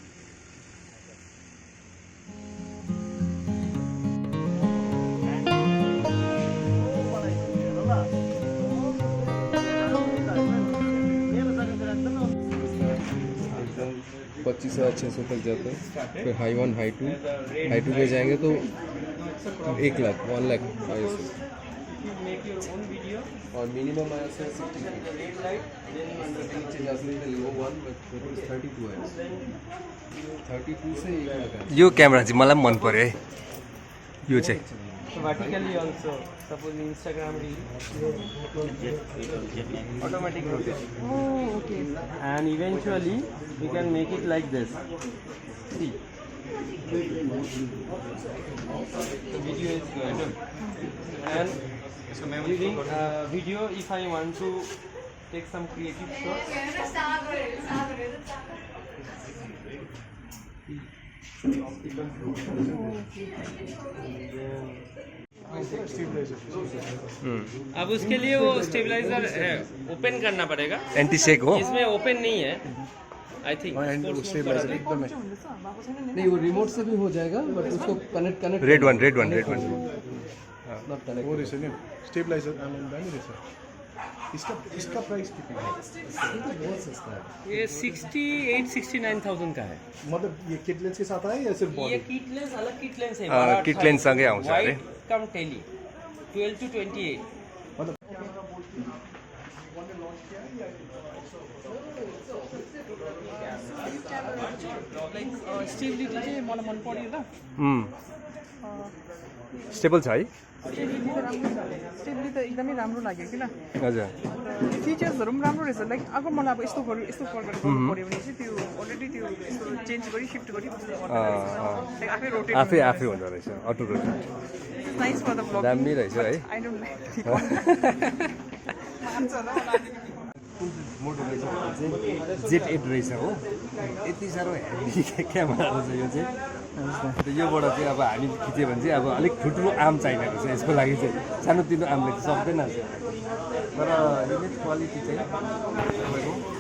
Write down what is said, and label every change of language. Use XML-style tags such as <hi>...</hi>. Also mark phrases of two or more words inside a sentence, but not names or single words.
<hi>$25,000 600 तक जाता है फिर हाई 1 हाई 2 में जाएंगे तो 1 लाख 1 लाख और मिनिमम आया से 60 नीचे जा सकते लो 1 बट 32 है 32 से 1 लाख</hi> <ne>यो क्यामेरा चाहिँ मलाई पनि मन पर्यो है यो चाहिँ</ne> <en>vertically also suppose Instagram reel automatic rotation and eventually we can make it like this see the video is going on and during video if I want to take some creative shots</en> <hi>अब उसके लिए वो स्टेबलाइजर है ओपन करना पड़ेगा एंटी सेक हो इसमें ओपन नहीं है</hi> <en>I think</en> <hi>स्टेबलाइजर एकदम नहीं वो रिमोट से भी हो जाएगा बट उसको कनेक्ट</hi> <en>red one</en> <ne>वो रहेछ नि स्टेबलाइजर दामी रहेछ</ne> <hi>इसका प्राइस कितना है बहुत सस्ता है ये 68-69,000 का है मतलब ये</hi> <en>kit lens</en> <hi>के साथ आए या सिर्फ ये बॉडी</hi> <en>kit lens</en> <hi>अलग</hi> <en>kit lens</en> <hi>है</hi> <en>kit lens</en> <ne>सँगै आउँछ अरे</ne> <en>wide cum tele 12 to 28</en> <ne>स्टेबिलिटी चाहिँ मलाई मन पर्यो ल स्टेबल छ है स्टेबिलिटी त एकदमै राम्रो लाग्यो किन हजुर फिचर्सहरू पनि राम्रो रहेछ लाइक अब मलाई अब यस्तो गर्नु यस्तो प्रकारले गर्नु पऱ्यो भने चाहिँ त्यो अलरेडी त्यो यस्तो चेन्ज गरी सिफ्ट गरी बस्नु पर्छ लाइक आफै रोटेट आफै हुँदो रहेछ</ne> <en>auto rotate nice for the vlogging.</en> <ne>दामी रहेछ है</ne> <en>I don't like it.</en> <ne>मोडल रहेछ भने चाहिँ जेट 8 रहेछ हो यति साह्रो</ne> <en>heavy camera</en> <ne>रहेछ यो चाहिँ योबाट चाहिँ अब हामी खिच्यो भने चाहिँ अब अलिक ठुल्ठुलो आर्म चाहिने रहेछ यसको लागि चाहिँ सानोतिनो आर्मले चाहिँ सक्दैन तर</ne> <en>image quality</en> <ne>चाहिँ तपाईँको</ne>